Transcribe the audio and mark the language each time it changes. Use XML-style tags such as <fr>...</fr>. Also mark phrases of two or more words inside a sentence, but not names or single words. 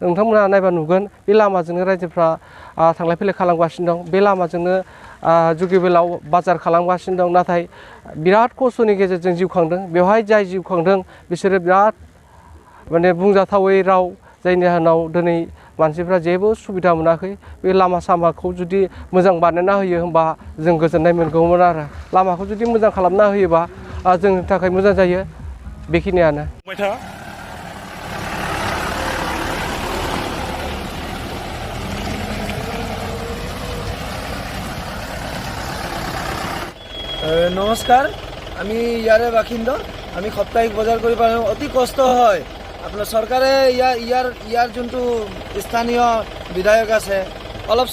<brx>नोंथांमोना नायबा नुगोन बे लामाजोंनो रायजोफ्रा थांलाय फैलाय खालामगासिनो दं बे लामाजोंनो जुगिबिलाव बाजार खालामगासिनो दं नाथाय बिराद खस्थ'नि गेजेरजों जिउ खांदों बेवहाय जाय जिउ खांदों बिसोरो बिराद माने बुंजाथावै राव जायनि जाहोनाव दिनै मानसिफ्रा जेबो सुबिदा मोनाखै बे लामा सामाखौ जुदि मोजां बानायना होयो होनबा जों गोजोननाय मोनगौमोन आरो लामाखौ जुदि मोजां खालामना होयोबा जोंनि थाखाय मोजां जायो बेखिनियानो</brx> <as>নমস্কাৰ আমি ইয়াৰে বাসিন্দা আমি সাপ্তাহিক বজাৰ কৰি পাওঁ অতি কষ্ট হয় আপোনাৰ চৰকাৰে ইয়াৰ যোনটো স্থানীয় বিধায়ক আছে অলপ</as>